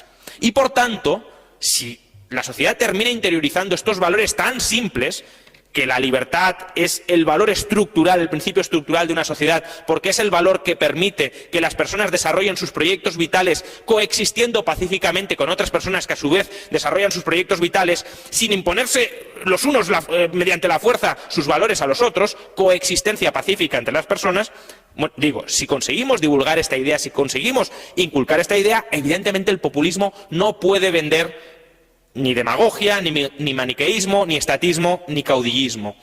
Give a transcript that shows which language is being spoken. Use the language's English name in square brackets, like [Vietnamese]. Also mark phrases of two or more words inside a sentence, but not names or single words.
[Spanish] Y, por tanto, si la sociedad termina interiorizando estos valores tan simples, que la libertad es el valor estructural, el principio estructural de una sociedad, porque es el valor que permite que las personas desarrollen sus proyectos vitales coexistiendo pacíficamente con otras personas que a su vez desarrollan sus proyectos vitales sin imponerse los unos mediante la fuerza sus valores a los otros, coexistencia pacífica entre las personas. Digo, si conseguimos divulgar esta idea, si conseguimos inculcar esta idea, evidentemente el populismo no puede vender ni demagogia, ni maniqueísmo, ni estatismo, ni caudillismo.